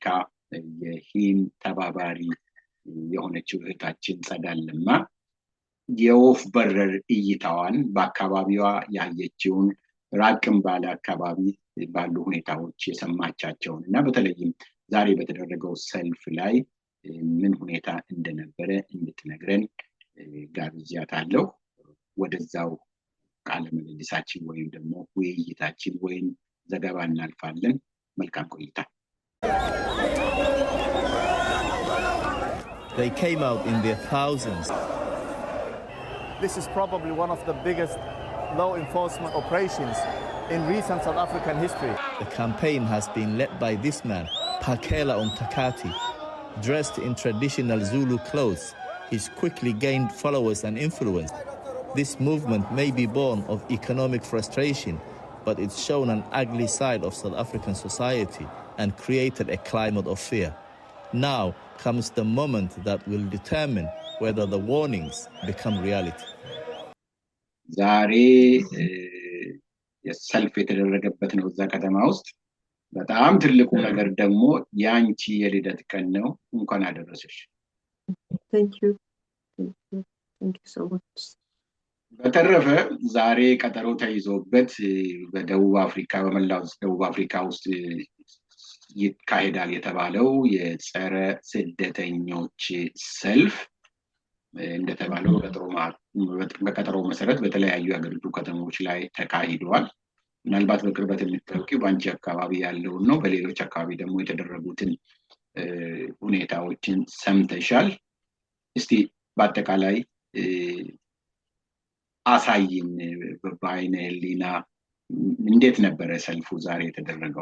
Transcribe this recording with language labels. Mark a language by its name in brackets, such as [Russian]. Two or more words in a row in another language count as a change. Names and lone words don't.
[Amharic] የሂም ተባባሪ የሆነችው እህታችን ጸዳል ለማ የወፍ በረር እይታዋን በአካባቢዋ ያየችውን ራቅም ባለ አካባቢ ባሉ ሁኔታዎች የሰማቻቸውን እና በተለይም ዛሬ በተደረገው ሰልፍ ላይ ምን ሁኔታ እንደነበረ እንድትነግረን ጋብዣታለሁ። ወደዛው ቃለ ምልልሳችን ወይም ደግሞ ውይይታችን ወይም ዘገባ እናልፋለን። መልካም ቆይታ። [English] They came out in their thousands. This is probably one of the biggest law enforcement operations in recent South African history. The campaign has been led by this man, Phakela Umtakati. Dressed in traditional Zulu clothes, he's quickly gained followers and influence. This movement may be born of economic frustration, but it's shown an ugly side of South African society and created a climate of fear. Now comes the moment that will determine whether the warnings become reality. [Amharic] ዛሬ የሰልፍ የተደረገበት ነው እዛ ከተማ ውስጥ። በጣም ትልቁ ነገር ደግሞ ያንቺ የልደት ቀን ነው። እንኳን አደረሰሽ። [English] Thank you so much. [Amharic] በተረፈ ዛሬ ቀጠሮ ተይዞበት በደቡብ አፍሪካ በመላው ደቡብ አፍሪካ ውስጥ ይካሄዳል የተባለው የጸረ ስደተኞች ሰልፍ እንደተባለው በቀጠሮው መሰረት በተለያዩ የሀገሪቱ ከተሞች ላይ ተካሂዷል። ምናልባት በቅርበት የምታውቂው በአንቺ አካባቢ ያለውን ነው። በሌሎች አካባቢ ደግሞ የተደረጉትን ሁኔታዎችን ሰምተሻል። እስቲ በአጠቃላይ አሳይን በአይነ ህሊና እንዴት ነበረ ሰልፉ ዛሬ የተደረገው?